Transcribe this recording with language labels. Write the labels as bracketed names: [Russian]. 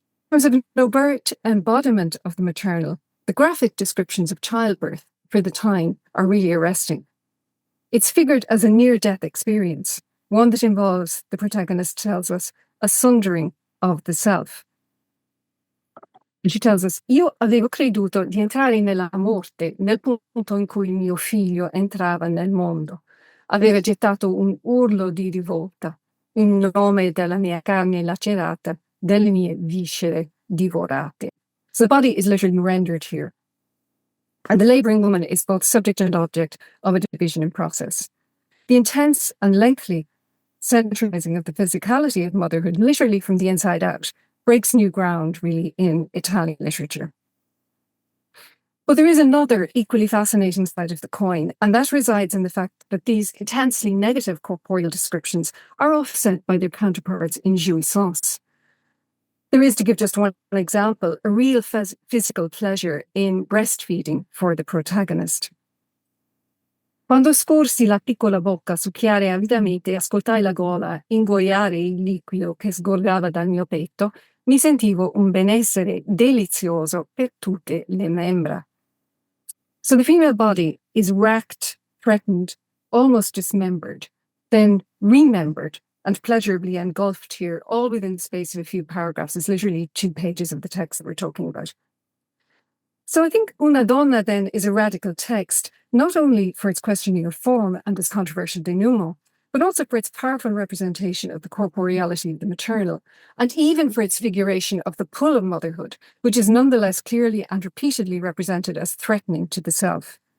[English] In terms of an overt embodiment of the maternal, the graphic descriptions of childbirth for the time are really arresting. It's figured as a near-death experience, one that involves, the protagonist tells us, a sundering of the self. And she tells us, [Italian] io avevo creduto di entrare nella morte nel punto in cui mio figlio entrava nel mondo. Aveva gettato un urlo di rivolta in nome della mia carne lacerata, delle mie viscere divorate. [English] So the body is literally rendered here. And the labouring woman is both subject and object of a division in process. The intense and lengthy centralising of the physicality of motherhood, literally from the inside out, breaks new ground, really, in Italian literature. But there is another equally fascinating side of the coin, and that resides in the fact that these intensely negative corporeal descriptions are offset by their counterparts in jouissance. There is, to give just one example, a real physical pleasure in breastfeeding for the protagonist. [Italian] Quando sporsi la piccola bocca succhiare avidamente e ascoltai la gola ingoiare il liquido che sgorgava dal mio petto, mi sentivo un benessere delizioso per tutte le membra. [English] So the female body is racked, threatened, almost dismembered, then remembered and pleasurably engulfed here, all within the space of a few paragraphs. It's literally 2 pages of the text that we're talking about. So I think Una Donna then is a radical text, not only for its questioning of form and its controversial denouement, but also for its powerful representation of the corporeality of the maternal, and even for its figuration of the pull of motherhood, which is nonetheless clearly and repeatedly represented as threatening to the self.